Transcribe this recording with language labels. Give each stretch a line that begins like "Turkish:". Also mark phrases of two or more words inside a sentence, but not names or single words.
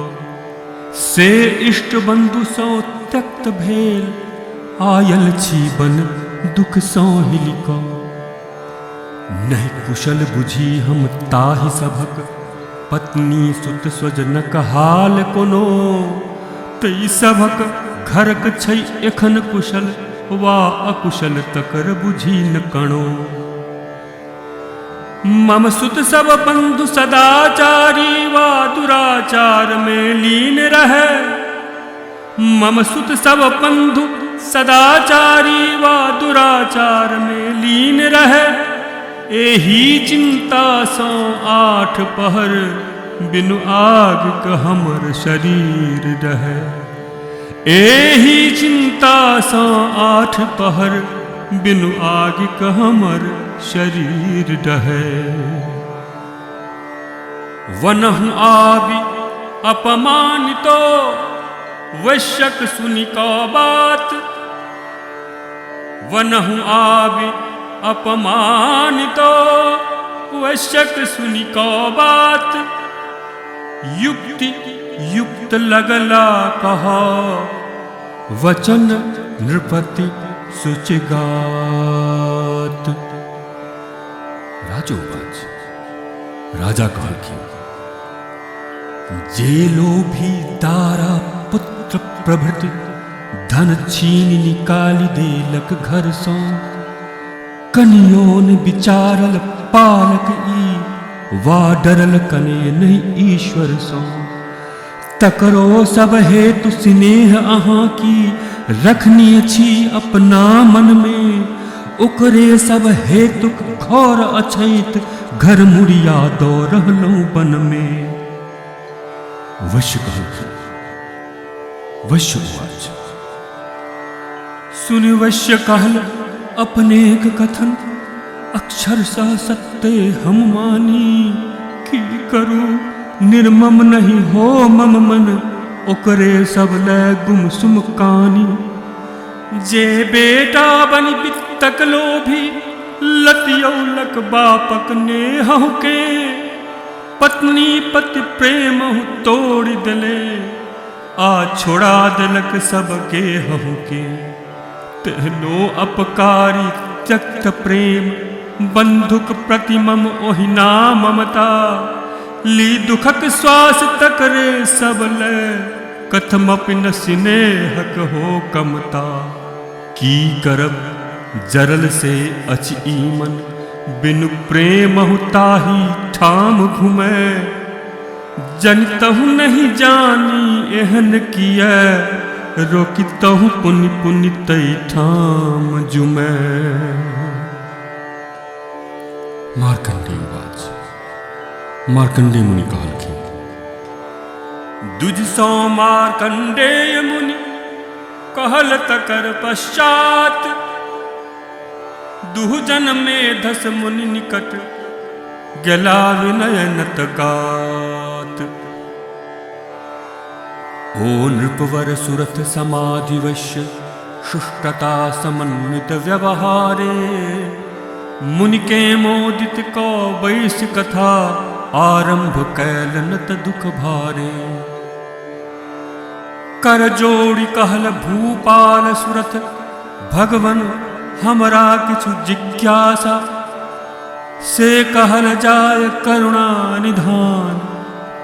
Maithili: से इष्ट बंधु सौ त्यक्त भेल आयल छीबन दुख सौ हिलिका। नहीं कुशल बुझी हम ताहि सभक पत्नी सुत स्वजनक हाल कोनो। तई सभक घरक छै एखन कुशल वा अकुशल तकर बुझी न कणो। मम सुत सब बंधु सदाचारी वा दुराचार में लीन रहे। मम सुत सब बंधु सदाचारी वा दुराचार में लीन रहे। एही चिंता सौ 8 पहर बिनु आग क हमर शरीर रहे। एही चिंता सौ 8 पहर बिनु आग क हमर शरीर रहे। वनहु आबि अपमानितो वैश्यक सुनि क बात। वनहु आबि अपमानितो वैश्यक सुनि क बात। युक्ति युक्त लगला कहा वचन नृपति सुचिगात।
Sanskrit: राजोवाच,
Maithili: राजा कहलखिन, जे लोभी दारा पुत्र प्रभृति धन छीन निकाली देलक घर सौ। कनियोन विचारल पालक ई वा डरल कने नहीं ईश्वर सो। तकरो सब हेतु स्नेह अहाँ की रखनी छी अपना मन में। ओकरे सब हेतु घोर अछैत घर मुड़िया दो रहलहुँ वन में। वैश्य कहलखिन,
Sanskrit: वैश्य उवाच,
Maithili: सुनि वैश्य कहल अपनेक कथन। अक्षरशः सत्य हम मानी की करूं। निर्मम नहीं हो मम मन ओकरे सब लै गुमसुम कानी। जे बेटा बनि वित्तक लोभी लतियौलक बापक नेहु के। पत्नी पति प्रेम तोड़ दिले आ छोड़ा दिलक सब के हहु के। तेहनो अपकारी त्यक्त प्रेम बंधुक प्रतिमम ओहिना ममता। ली दुखक श्वास तकरे सब ले कथमपि न स्नेहक हो कमता। की करब जरल से अचि मन बिनु प्रेम ताही ठाम घुमै। जनतहु नहीं जानी एहन किया रोकितहु पुनि पुनि तई ठाम जुमै। मार्कंडेय उवाच, मार्कंडेय मुनि कहलखिन, दुज सौ मार्कंडेय मुनि कहल तकर पश्चात। दुहजन में धस मुनि निकट गला विनयनत गात। ओ नृपवर सुरथ समाधि वैश्य शुष्टता समन्वित व्यवहारे। मुनि के मोदित को वैश्य कथा आरंभ कैलनत दुख भारे। कर जोड़ी कहल भूपाल सुरथ भगवन हमरा किछु जिज्ञासा। से कहल जाय करुणा निधान